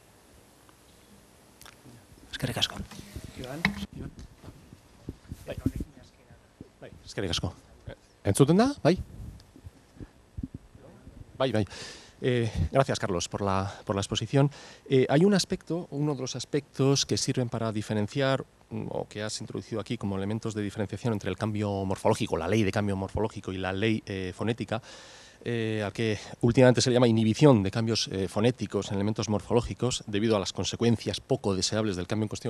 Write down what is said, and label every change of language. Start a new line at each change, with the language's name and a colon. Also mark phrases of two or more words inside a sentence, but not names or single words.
Basque: Eskerrik asko. Eskerrik asko. ¿Entzuten da? Bai? Bai.
Spanish: Gracias, Carlos, por la exposición. Hay un aspecto, uno de los aspectos que sirven para diferenciar, o que has introducido aquí como elementos de diferenciación entre el cambio morfológico, la ley de cambio morfológico y la ley fonética, al que últimamente se le llama inhibición de cambios fonéticos en elementos morfológicos debido a las consecuencias poco deseables del cambio en cuestión.